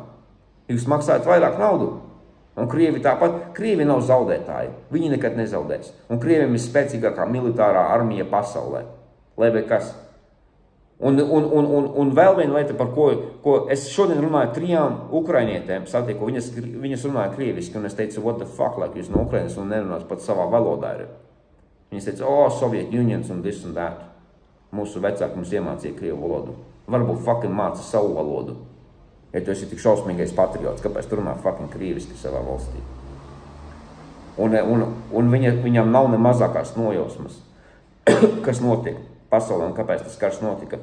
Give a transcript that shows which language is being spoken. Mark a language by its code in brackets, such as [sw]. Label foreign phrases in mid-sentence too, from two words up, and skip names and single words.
[lv] Jūs maksājat vairāk naudu. Un Krievi tāpat, Krievi nav zaudētāji. Viņi nekad nezaudēs. Un Krieviem ir spēcīgākā militārā armija pasaulē. Lai vai kas. Un vēl viena lieta, par ko es šodien runāju 3 ukrainietēm, satieku, viņas runāja krieviski, un es teicu, [en] what the fuck, like [lv] jūs no Ukrainas un nerunās pat savā valodā ir. Viņas teica, [en] Soviet Unions un this and that. [lv] Mūsu vecāki mums iemācīja krievu valodu. Varbūt fucking māca savu valodu. Ja tu esi tik šausmīgais patriots, kāpēc tu runā fucking krieviski savā valstī? Un viņam nav ne mazākās nojausmas, kas notiek pasaulē un kāpēc tas karš notika.